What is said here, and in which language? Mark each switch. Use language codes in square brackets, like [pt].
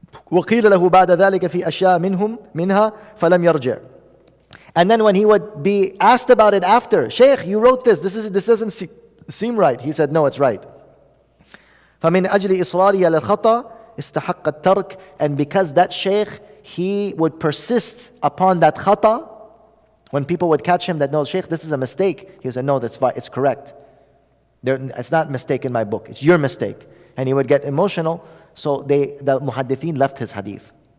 [ar] وقيل له بعد ذلك في أشياء منها فلم يرجع. [en] And then when he would be asked about it after, Shaykh, you wrote this doesn't seem right. He said, no, it's right. [ar] فمن أجل إصراره على الخطأ استحق الترك. [en] And because that Shaykh, he would persist upon that khata. When people would catch him that, no, Shaykh, this is a mistake, he would say, no, it's correct. It's not a mistake in my book, it's your mistake. And he would get emotional, so the muhaddithin left his hadith.